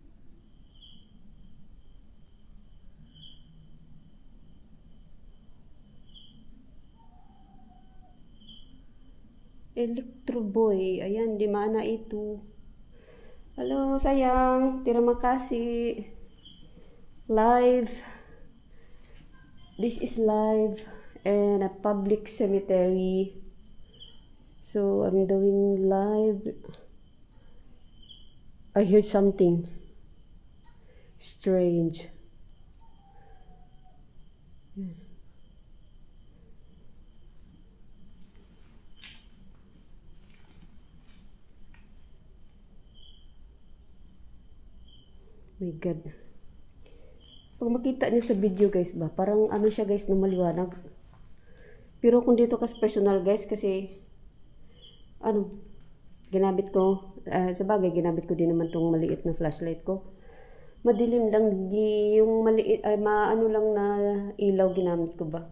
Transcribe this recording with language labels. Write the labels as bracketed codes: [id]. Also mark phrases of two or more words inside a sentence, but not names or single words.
[en] Electro Boy. [tl] Ayan, [id] di mana itu. Halo, sayang. Terima kasih. [en] Live. This is live and a public cemetery. So, I'm doing live. I heard something strange. My God. [tl] Pag makita niyo sa video, guys, ba, parang ano siya, guys, na maliwanag. Pero kung dito kasi personal, guys, kasi ginamit ko, sa bagay, ginamit ko din naman tong maliit na flashlight ko. Madilim lang, yung maliit, ay maano lang na ilaw ginamit ko ba.